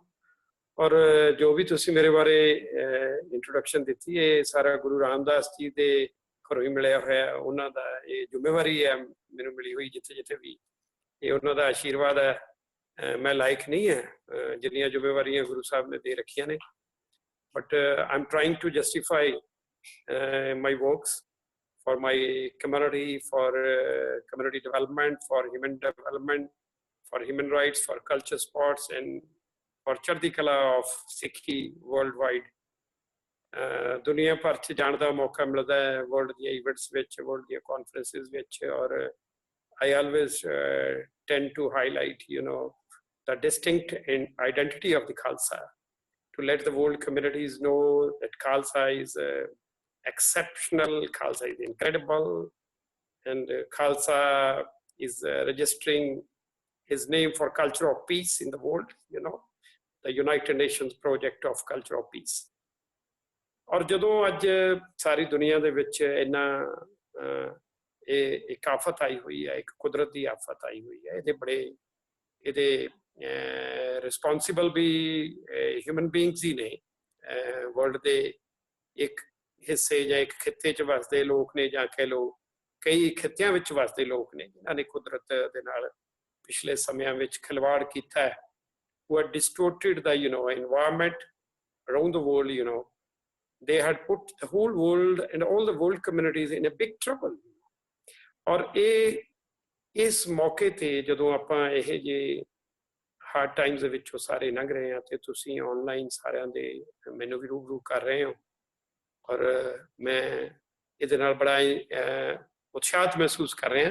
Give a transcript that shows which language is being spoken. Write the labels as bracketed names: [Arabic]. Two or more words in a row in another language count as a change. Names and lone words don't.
[Punjabi] ਔਰ ਜੋ ਵੀ ਤੁਸੀਂ ਮੇਰੇ ਬਾਰੇ ਇੰਟਰੋਡਕਸ਼ਨ ਦਿੱਤੀ, ਇਹ ਸਾਰਾ ਗੁਰੂ ਰਾਮਦਾਸ ਜੀ ਦੇ ਘਰੋਂ ਹੀ ਮਿਲਿਆ ਹੋਇਆ, ਉਹਨਾਂ ਦਾ ਇਹ ਜ਼ਿੰਮੇਵਾਰੀ ਹੈ ਮੈਨੂੰ ਮਿਲੀ ਹੋਈ ਜਿੱਥੇ ਜਿੱਥੇ ਵੀ, ਇਹ ਉਹਨਾਂ ਦਾ ਆਸ਼ੀਰਵਾਦ ਹੈ। ਮੈਂ ਲਾਇਕ ਨਹੀਂ ਹੈ ਜਿੰਨੀਆਂ ਜ਼ਿੰਮੇਵਾਰੀਆਂ ਗੁਰੂ ਸਾਹਿਬ ਨੇ ਦੇ ਰੱਖੀਆਂ ਨੇ, [English] but I am trying to justify my works for my community, for community development, for human development, for human rights, for culture, sports, and for [Punjabi] ਚੜ੍ਹਦੀ ਕਲਾ [English] of Sikhi worldwide। [Punjabi] ਦੁਨੀਆ ਭਰ 'ਚ ਜਾਣ ਦਾ ਮੌਕਾ ਮਿਲਦਾ ਹੈ ਵਰਲਡ ਦੀਆਂ ਇਵੈਂਟਸ ਵਿੱਚ, ਵਰਲਡ ਦੀਆਂ ਕਾਨਫਰੰਸਿਸ ਵਿੱਚ। [English] ਔਰ I always tend to highlight, the distinct identity of the Khalsa, to let the world communities know that Khalsa is exceptional, Khalsa is incredible, and Khalsa is registering his name for culture of peace in the world, the United Nations project of culture of peace। [Punjabi] ਔਰ ਜਦੋਂ ਅੱਜ ਸਾਰੀ ਦੁਨੀਆ ਦੇ ਵਿੱਚ ਇੰਨਾ ਇਹ ਇੱਕ ਆਫਤ ਆਈ ਹੋਈ ਹੈ, ਇੱਕ ਕੁਦਰਤ ਦੀ ਆਫਤ ਆਈ ਹੋਈ ਹੈ, ਇਹਦੇ ਰਿਸਪੌਂਸਿਬਲ ਵੀ [English] human beings [Punjabi] ਹੀ ਨੇ। ਵਰਲਡ ਦੇ ਇੱਕ ਹਿੱਸੇ ਜਾਂ ਇੱਕ ਖਿੱਤੇ 'ਚ ਵਸਦੇ ਲੋਕ ਨੇ, ਜਾਂ ਕਹਿ ਲਓ ਕਈ ਖਿੱਤਿਆਂ ਵਿੱਚ ਵਸਦੇ ਲੋਕ ਨੇ, ਜਿਨ੍ਹਾਂ ਨੇ ਕੁਦਰਤ ਦੇ ਨਾਲ ਪਿਛਲੇ ਸਮਿਆਂ ਵਿੱਚ ਖਿਲਵਾੜ ਕੀਤਾ ਹੈ। [English] who had distorted the environment around the world, they had put the whole world and all the world communities in a big trouble। [Punjabi] ਔਰ ਇਸ ਮੌਕੇ ਤੇ ਜਦੋਂ ਆਪਾਂ ਇਹ ਜਿਹੇ [English] hard times [Punjabi] ਦੇ ਵਿੱਚੋਂ ਸਾਰੇ ਲੰਘ ਰਹੇ ਹਾਂ ਤੇ ਤੁਸੀਂ ਆਨਲਾਈਨ ਸਾਰਿਆਂ ਦੇ ਮੈਨੂੰ ਵੀ ਰੂਬਰੂ ਕਰ ਰਹੇ ਹੋ, ਔਰ ਮੈਂ ਇਹਦੇ ਨਾਲ ਬੜਾ ਉਤਸ਼ਾਹਿਤ ਮਹਿਸੂਸ ਕਰ ਰਿਹਾ।